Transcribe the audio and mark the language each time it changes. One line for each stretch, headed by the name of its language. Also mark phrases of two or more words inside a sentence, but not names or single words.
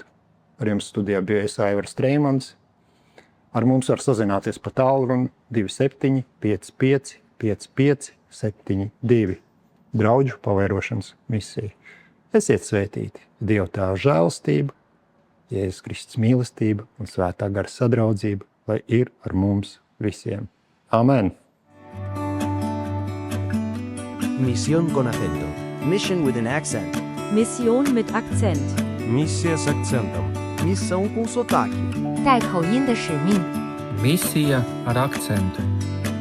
Latvian: Ar jums studijā bija Aivars Streimans. Ar mums var sazināties pa tālruni 27 55 55 72. Draudžu pavērošanas misija. Esiet svētīti. Dieva Tēva žēlastība, Jēzus Kristus mīlestība un svētā gara sadraudzība, lai ir ar mums visiem. Amen.
Spanish: Misión con acento.
English: Mission with an accent.
German: Mission mit Akzent.
Russian: Misija с акцентом.
Portuguese: Missão com sotaque.
Chinese: 带口音的使命。
Latvian: Misija ar akcentu.